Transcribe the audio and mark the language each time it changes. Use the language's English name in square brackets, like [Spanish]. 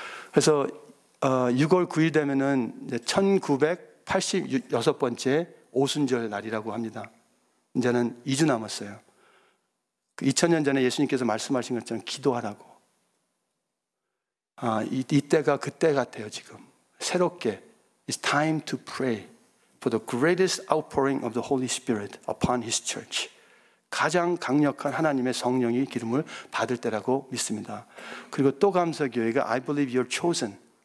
[Korean] 그래서 6월 9일 되면은 1986번째 오순절 날이라고 합니다. 이제는 2주 남았어요. 2000년 전에 예수님께서 말씀하신 것처럼 기도하라고. 이때가 그때 같아요. 지금 새롭게 [English] It's time to pray for the greatest outpouring of the Holy Spirit upon His church. [Korean] 가장 강력한 하나님의 성령의 기름을 받을 때라고 믿습니다. 그리고 또 감사교회가 [English] I believe you're chosen.